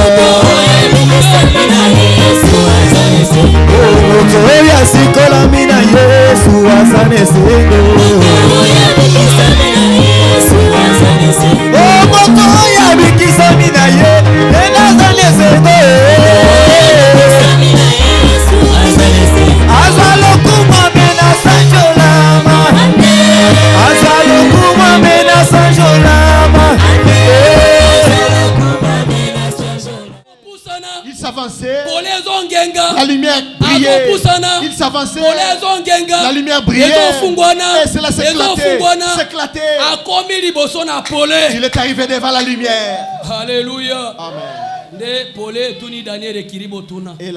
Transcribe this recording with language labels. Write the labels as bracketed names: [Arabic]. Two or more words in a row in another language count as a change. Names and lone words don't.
[Lingala] Moto ya sikolami na Yesu azane sengo. Moto ya bikisami na Yesu azane sengo. Azalokuma mena sanjolama. Azalokuma mena sanjolama. [French] Il s'avançait. La lumière brillait. Il s'avançait. La lumière brillait. Et cela s'éclatait. Il est arrivé devant la lumière. Alléluia. Amen. Et